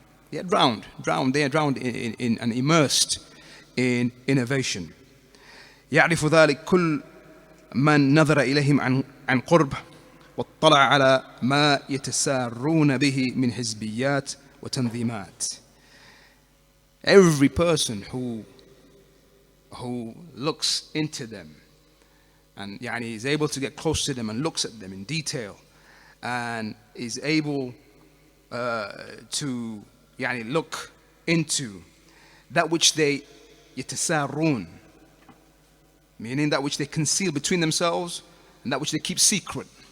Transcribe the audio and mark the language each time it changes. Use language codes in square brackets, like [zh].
[en] They are drowned, they are drowned in and immersed in innovation. [ar] يعرف ذلك كل من نظر إليهم عن قرب واطلع على ما يتسارون به من حزبيات وتنظيمات. [en] Every person who looks into them and is able to get close to them and looks at them in detail and is able to look into that which they [ar] يتسارون, [en] meaning that which they conceal between themselves and that which they keep secret,